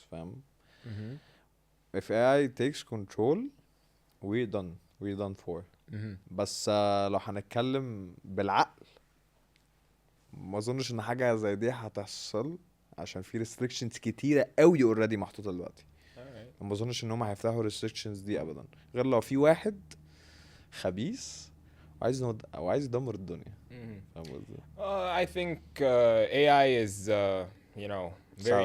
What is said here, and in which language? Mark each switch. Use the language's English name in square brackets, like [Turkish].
[Arabic] فاهم؟ [English] if AI takes control we're done for. [Arabic] بس لو هنتكلم بالعقل، ما اظنش ان حاجه زي دي هتحصل عشان في restrictions كتيره قوي [English] already [Arabic] محطوطه دلوقتي. ما اظنش ان هم هيفتحوا restrictions دي ابدا غير لو في واحد خبيث او عايز يدمر الدنيا. فاهم قصدي؟ [English] I think AI is, you know, very